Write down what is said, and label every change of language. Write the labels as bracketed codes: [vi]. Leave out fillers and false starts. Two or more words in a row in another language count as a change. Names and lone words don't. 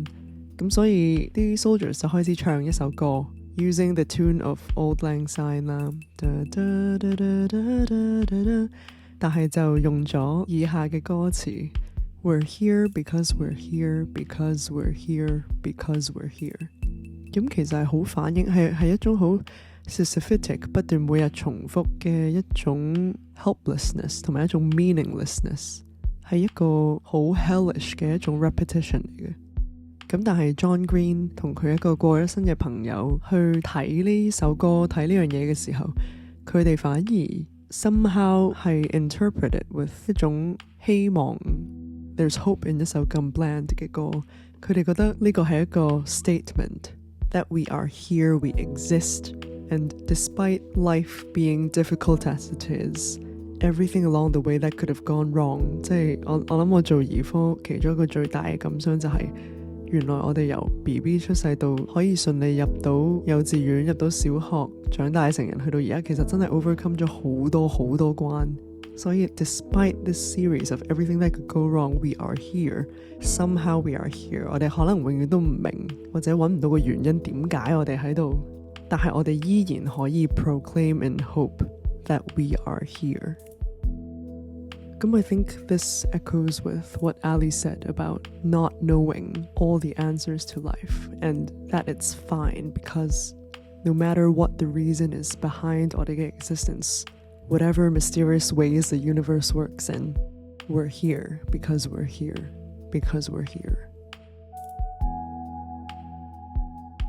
[yue] 咁所以啲 soldiers 就開始唱一首歌 [en] using the tune of Auld Lang Syne [yue] 啦，但係就用咗以下嘅歌詞 [en] We're here because we're here because we're here because we're here。 [yue] 咁其實係好反映係一種好 Sisyphetic 不斷每日重複嘅一種 helplessness 同埋一種 meaninglessness， 係一個好 hellish 嘅一種 repetition 嚟嘅。咁但係 John Green 同佢一個過咗身嘅朋友去睇呢首歌睇呢樣嘢嘅時候，佢哋反而 somehow 係 [en] interpreted with [yue] 一種希望 [en] there's hope in [yue] 一首咁 bland 嘅歌。佢哋覺得呢個係一個 [en] statement that we are here, we exist, and despite life being difficult as it is, everything along the way that could have gone wrong， [yue] 即係我諗我做兒科其中一個最大嘅感想就係原來我哋由 BB 出世到可以順利入到幼稚園，入到小學，長大成人，去到而家，其實真係 overcome 咗好多好多關。 [en] 所以 despite this series of everything that could go wrong, we are here. Somehow we are here. [yue] 我哋可能永遠都唔明，或者揾唔到個原因點解我哋喺度，但係我哋依然可以 [en] proclaim and hope that we are here. I think this echoes with what Ali said about not knowing all the answers to life, and that it's fine because no matter what the reason is behind our existence, whatever mysterious ways the universe works in, we're here because we're here because we're here.